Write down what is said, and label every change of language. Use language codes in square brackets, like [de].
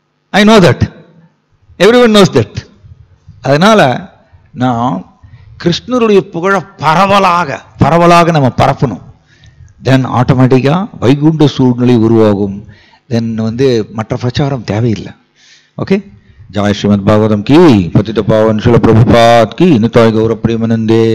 [en] I know that, everyone knows that. [ta] அதனால நான் கிருஷ்ணருடைய புகழ பரவலாக நம்ம பரப்பணும். தென் ஆட்டோமேட்டிக்கா வைகுண்ட சூழ்நிலை உருவாகும். தென் மற்ற பிரச்சாரம் தேவையில்லை. [hi] ஓகே, ஜாய் ஸ்ரீமத் பாகவதம் கி, பतित पावन श्रील प्रभुपाद की, निताय गौर प्रेमानंदे.